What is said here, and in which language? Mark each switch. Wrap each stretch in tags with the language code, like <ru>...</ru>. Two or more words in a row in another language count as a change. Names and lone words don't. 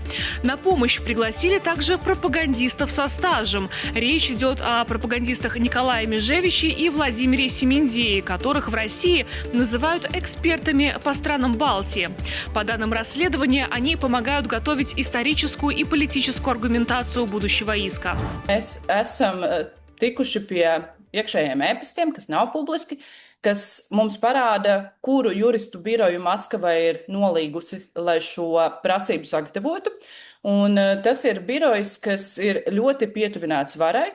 <ru>На помощь пригласили также пропагандистов со стажем. Речь идет о пропагандистах Николае Межевиче и Владимире Семендее, которых в России называют экспертами по странам Балтии. По данным расследования, они помогают готовить историческую и политическую аргументацию будущего иска.</ru> <lv>Mēs esam tikuši pie iekšējiem e-pastiem, kas nav publiski, kas mums parāda, kuru juristu biroju Maskava ir nolīgusi, lai šo prasību sagatavotu. Un tas ir birojs, kas ir ļoti pietuvināts varai.</lv>